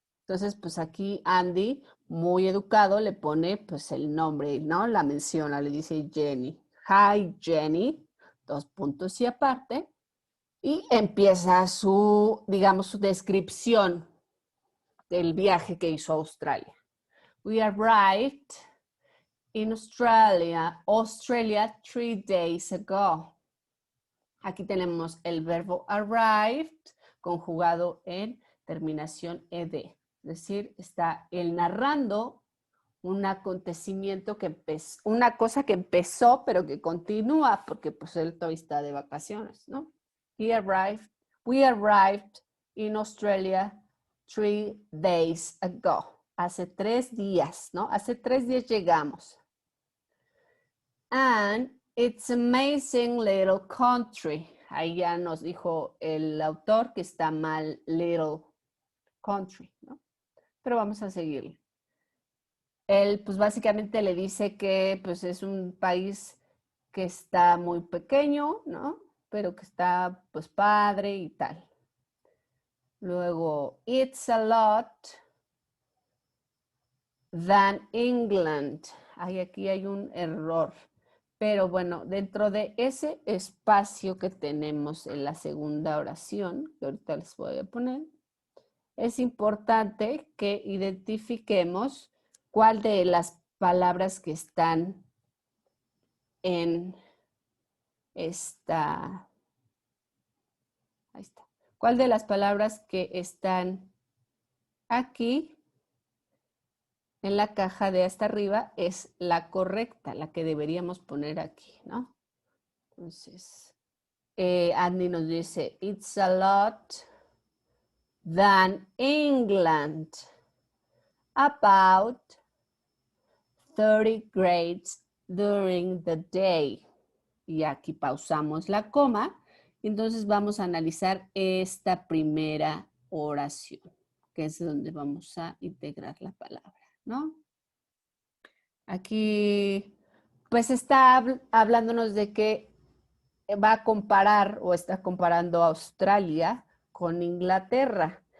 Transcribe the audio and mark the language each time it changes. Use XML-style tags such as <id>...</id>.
<es>Entonces, pues aquí Andy, muy educado, le pone pues el nombre, ¿no? La menciona, le dice Jenny. Hi, Jenny, dos puntos y aparte. Y empieza su, digamos, su descripción del viaje que hizo a Australia.</es> <en>We arrived in Australia 3 days ago.</en> <es>Aquí tenemos el verbo arrived conjugado en terminación ed. Es decir, está él narrando un acontecimiento que empezó, una cosa que empezó, pero que continúa, porque pues él todavía está de vacaciones, ¿no?</es> <en>We arrived in Australia 3 days ago.</en> <es>Hace 3 días, ¿no? Hace 3 días llegamos.</es> <en>And it's amazing little country.</en> <es>Ahí ya nos dijo el autor que está mal</es> <en>little country,</en> <es>¿no? Pero vamos a seguirle. Él pues básicamente le dice que pues es un país que está muy pequeño, ¿no? Pero que está pues padre y tal.</es> <en>Luego, it's a lot than England.</en> <es>Aquí hay un error. Pero bueno, dentro de ese espacio que tenemos en la segunda oración, que ahorita les voy a poner, es importante que identifiquemos cuál de las palabras que están en esta, ahí está, cuál de las palabras que están aquí en la caja de hasta arriba es la correcta, la que deberíamos poner aquí, ¿no? Entonces, Andy nos dice,</es> <en>it's a lot than England, about 30 grades during the day.</en> <es>Y aquí pausamos la coma. Entonces vamos a analizar esta primera oración, que es donde vamos a integrar la palabra, ¿no? Aquí Pues está hablándonos de que va a comparar o está comparando a Australia con Inglaterra.</es>